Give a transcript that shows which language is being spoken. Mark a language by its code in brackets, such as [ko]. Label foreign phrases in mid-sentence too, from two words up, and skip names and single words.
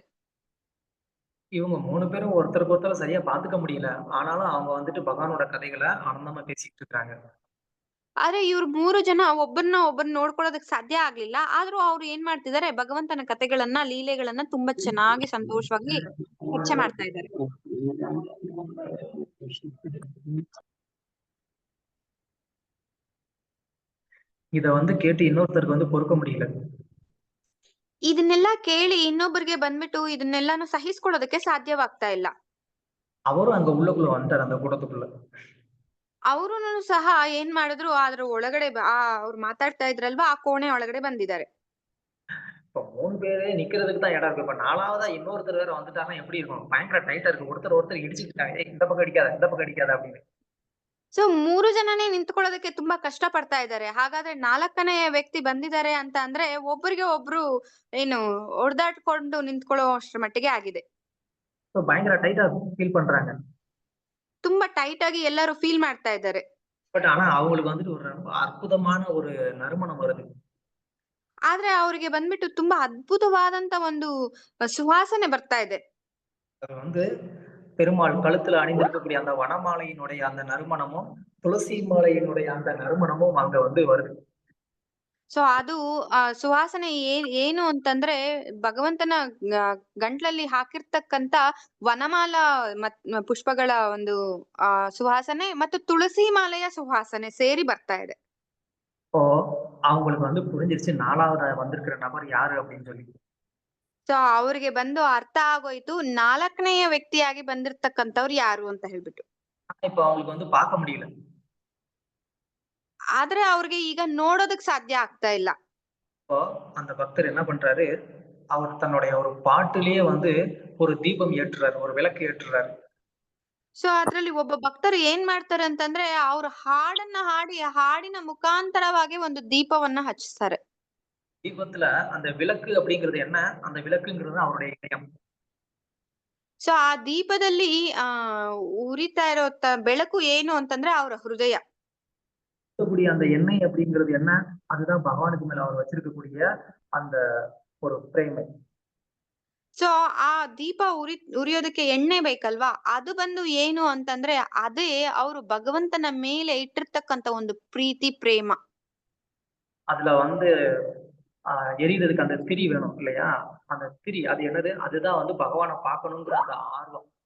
[ta] இவங்க 3 பேரும் ஒருத்தருக்கு ஒருத்தர் சரியா பாத்துக்க முடியல. ஆனாலும் அவங்க வந்துட்டு பகவானோட கதைகளை ஆனந்தமா பேசிட்டு இருக்காங்க. [kn] ಆದ್ರೆ ಇವ್ರು 3 ಜನ ಒಬ್ಬರನ್ನ ನೋಡ್ಕೊಳ್ಳೋದಕ್ ಸಾಧ್ಯ ಆಗ್ಲಿಲ್ಲ. ಆದ್ರೂ ಅವ್ರು ಏನ್ ಮಾಡ್ತಿದ್ದಾರೆ, ಭಗವಂತನ ಕಥೆಗಳನ್ನ ಲೀಲೆಗಳನ್ನ ತುಂಬಾ ಚೆನ್ನಾಗಿ ಸಂತೋಷವಾಗಿ ಚರ್ಚೆ ಮಾಡ್ತಾ ಇದ್ದಾರೆ. [ta] இத வந்து கேட்டு இன்னொருத்தருக்கு வந்து பொறுக்க முடியல. [kn] ಇದನ್ನೆಲ್ಲ ಕೇಳಿ ಇನ್ನೊಬ್ಬರಿಗೆ ಬಂದ್ಬಿಟ್ಟು ಇದನ್ನೆಲ್ಲಾನು ಸಹಿಸ್ಕೊಳ್ಳೋದಕ್ಕೆ ಸಾಧ್ಯವಾಗ್ತಾ ಇಲ್ಲ. [ta] அவரும் அங்க உள்ளுக்குள்ள வந்துட்டாரு அந்த கூட்டத்துக்குள்ள. [kn] ಅವರುನು ಸಹ ಏನ್ ಮಾಡಿದ್ರು, ಅದ್ರ ಒಳಗಡೆ ಅವ್ರು ಮಾತಾಡ್ತಾ ಇದ್ರಲ್ವಾ ಆ ಕೋಣೆ ಒಳಗಡೆ ಬಂದಿದ್ದಾರೆ. [ta] இப்ப 3 பேரே நிக்கிறதுக்கு தான் இடம் இருக்கு. இப்ப 4வதா இன்னொருத்தர் வேற வந்துட்டாருன்னா எப்படி இருக்கும்? பயங்கர டைட்டா இருக்கு. ஒருத்தர் இடிச்சிட்டு இருக்காங்க. இந்த பக்கம் அடிக்காத அப்படின்னு. [kn] ಸೊ 3 ಜನನೇ ನಿಂತ್ಕೊಳ್ಳೋದಕ್ಕೆ ತುಂಬಾ ಕಷ್ಟ ಪಡ್ತಾ ಇದ್ದಾರೆ. ಹಾಗಾದ್ರೆ 4ನೇ ವ್ಯಕ್ತಿ ಬಂದಿದ್ದಾರೆ ಅಂತ ಅಂದ್ರೆ ಒಬ್ಬರಿಗೆ ಒಬ್ರು ಏನು ಹೊಡೆದಾಡ್ಕೊಂಡು ನಿಂತ್ಕೊಳ್ಳೋ ಅಷ್ಟ್ರ ಮಟ್ಟಿಗೆ ಆಗಿದೆ. [ta] பயங்கர டைட்டா ஃபீல் பண்றாங்க. [kn] ತುಂಬಾ ಟೈಟ್ ಆಗಿ ಎಲ್ಲರೂ ಫೀಲ್ ಮಾಡ್ತಾ ಇದ್ದಾರೆ. [ta] பட் ஆனா அவங்களுக்கு வந்துட்டு ஒரு ரொம்ப அற்புதமான ஒரு நறுமணம் வருது. [kn] ಆದ್ರೆ ಅವ್ರಿಗೆ ಬಂದ್ಬಿಟ್ಟು ತುಂಬಾ ಅದ್ಭುತವಾದಂತ ಒಂದು ಸುವಾಸನೆ ಬರ್ತಾ ಇದೆ. [ta] அது வந்து பெருமாள் கழுத்துல அணிந்திருக்கக்கூடிய அந்த வனமாலையினுடைய அந்த நறுமணமும் துளசி மாலையினுடைய அந்த நறுமணமும் அங்க வந்து வருது. [kn] ಸೊ ಅದು ಸುವಾಸನೆ ಏನು ಅಂತಂದ್ರೆ ಭಗವಂತನ ಗಂಟ್ಲಲ್ಲಿ ಹಾಕಿರ್ತಕ್ಕಂತ ವನಮಾಲ ಪುಷ್ಪಗಳ ಒಂದು ಸುವಾಸನೆ ಮತ್ತು ತುಳಸಿ ಮಾಲೆಯ ಸುವಾಸನೆ ಸೇರಿ ಬರ್ತಾ ಇದೆ. [ta] இப்போ அவங்களுக்கு வந்து புரிஞ்சிருச்சு 4வது வந்திருக்கிற நபர் யாரு அப்படின்னு சொல்லி. [kn] ಸೊ ಅವ್ರಿಗೆ ಬಂದು ಅರ್ಥ ಆಗೋಯ್ತು 4ನೇಯ ವ್ಯಕ್ತಿಯಾಗಿ ಬಂದಿರ್ತಕ್ಕಂಥವ್ರು ಯಾರು ಅಂತ ಹೇಳ್ಬಿಟ್ಟು. [ta] இப்போ அவங்களுக்கு வந்து பார்க்க முடியல. [kn] ಆದ್ರೆ ಅವ್ರಿಗೆ ಈಗ ನೋಡೋದಕ್ ಸಾಧ್ಯ ಆಗ್ತಾ ಇಲ್ಲ. [ta] இப்போ அந்த பக்தர் என்ன பண்றாரு, அவர் தன்னுடைய ஒரு பாட்டிலேயே வந்து ஒரு தீபம் ஏற்றுறாரு, ஒரு விளக்கு ஏற்றுறாரு. [kn] ಸೊ ಅದ್ರಲ್ಲಿ ಒಬ್ಬ ಭಕ್ತರು ಏನ್ ಮಾಡ್ತಾರೆ ಅಂತಂದ್ರೆ ಅವ್ರು ಹಾಡನ್ನ ಹಾಡಿ ಹಾಡಿನ ಮುಖಾಂತರವಾಗಿ ಒಂದು ದೀಪವನ್ನ ಹಚ್ತಾರೆ. [ta] தீபத்துல அந்த விளக்கு அப்படிங்கிறது என்ன, அந்த விளக்குங்கிறது அவருடைய இதயம். [kn] ಸೊ ಆ ದೀಪದಲ್ಲಿ ಉರಿತಾ ಇರೋ ಬೆಳಕು ಏನು ಅಂತಂದ್ರೆ ಅವರ ಹೃದಯ. [ta] அந்த எண்ணெய் அப்படிங்கிறது என்ன, அதுதான் பகவானுக்கு மேல அவர் வச்சிருக்கக்கூடிய அந்த ஒரு பிரேமை. [kn] ಸೊ ಆ ದೀಪ ಉರಿಯೋದಕ್ಕೆ ಎಣ್ಣೆ ಬೇಕಲ್ವಾ, ಅದು ಬಂದು ಏನು ಅಂತಂದ್ರೆ ಅದೇ ಅವರು ಭಗವಂತನ ಮೇಲೆ ಇಟ್ಟಿರ್ತಕ್ಕಂತ ಒಂದು ಪ್ರೀತಿ ಪ್ರೇಮ. [ta] அதுல வந்து எரியறதுக்கு அந்த திரி வேணும் இல்லையா, அந்த திரி அது என்னது, அதுதான் வந்து பகவானை பார்க்கணுங்கிற அந்த ஆர்வம்.